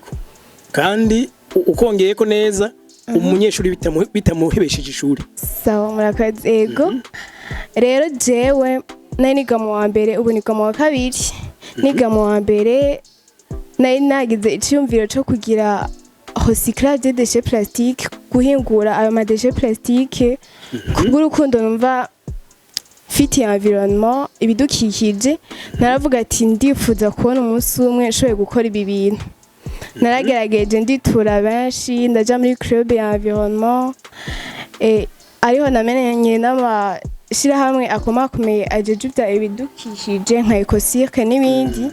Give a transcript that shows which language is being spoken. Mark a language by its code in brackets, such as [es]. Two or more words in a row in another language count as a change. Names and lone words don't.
[rn] Kandi ukongeye ko neza umunyeshuri bitamuhebesheje ishuri. Sawa murakoze. Yego. Rero jewe nari niga mu wa mbere ubu niga mu wa kabiri. Niga mu wa mbere nari nagize icyumviro cyo kugira [fr] recyclage des déchets plastiques, [rn] guhingura ayo ma [fr] déchets plastiques [rn] kubw'urukundo numva fiti environnement ibidukikije. Naravuga ati ndifuza kubona umunsi umwe nshoboye gukora ibi bintu. Naragerageje nditura benshi ndaja muri club ya environnement ariho namenye n'amashirahamwe akomakomeye ajeje ibidukikije nka Ecocirque n'ibindi.